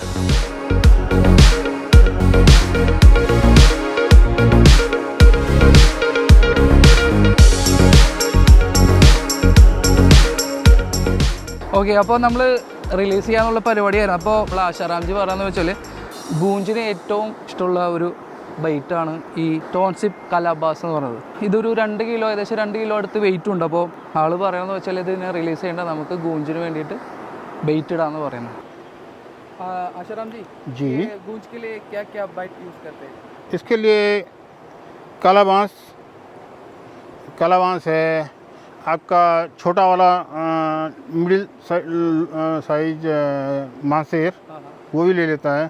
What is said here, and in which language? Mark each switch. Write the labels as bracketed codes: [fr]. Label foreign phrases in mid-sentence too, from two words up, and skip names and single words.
[ml] ഓക്കെ, അപ്പോൾ നമ്മൾ റിലീസ് ചെയ്യാനുള്ള പരിപാടിയായിരുന്നു. അപ്പോൾ നമ്മൾ ആശാറാംജി പറയാമെന്ന് വെച്ചാൽ ഗൂഞ്ചിന് ഏറ്റവും ഇഷ്ടമുള്ള ഒരു ബൈറ്റാണ് ഈ ടോൺസിപ്പ് കലാബാസ് എന്ന് പറയുന്നത്. ഇതൊരു 2 കിലോ, ഏകദേശം 2 കിലോ അടുത്ത് വെയിറ്റ് ഉണ്ട്. അപ്പോൾ ആൾ പറയുന്നത് വെച്ചാൽ ഇതിനെ റിലീസ് ചെയ്യേണ്ട നമുക്ക് ഗൂഞ്ചിന് വേണ്ടിയിട്ട് ബൈറ്റ് ഇടാന്ന് പറയുന്നത്. [hi] आशाराम जी, ये गूंज के लिए क्या क्या [en] bait use [hi] करते हैं? इसके लिए कालाबांस है, आपका छोटा वाला [en] middle size [hi] मासेर, वो भी ले लेता है।